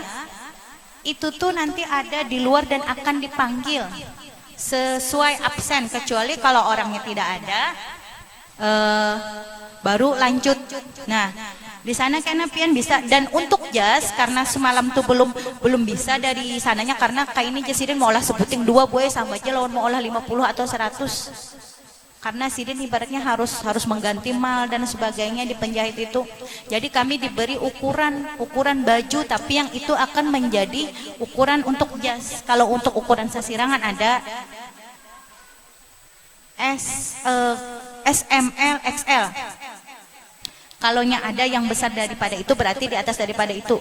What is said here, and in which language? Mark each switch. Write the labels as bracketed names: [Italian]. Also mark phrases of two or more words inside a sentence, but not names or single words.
[Indonesian] Itu tuh nanti ada di luar dan akan dipanggil sesuai absen, kecuali kalau orangnya tidak ada, baru lanjut. [Banjar] Nah, di sana karena pian bisa. Dan untuk jas, karena semalam tuh belum bisa dari sananya, karena kayak ini jas sidin mau olah sebuting 2 boy sama aja lawan mau olah 50 atau 100. [Indonesian] Karena sidin ibaratnya harus mengganti mal dan sebagainya di penjahit itu. Jadi kami diberi ukuran baju, tapi yang itu akan menjadi ukuran untuk jas. Kalau untuk ukuran sesirangan ada SML, XL. Kalonya ada yang besar daripada itu, berarti di atas daripada itu.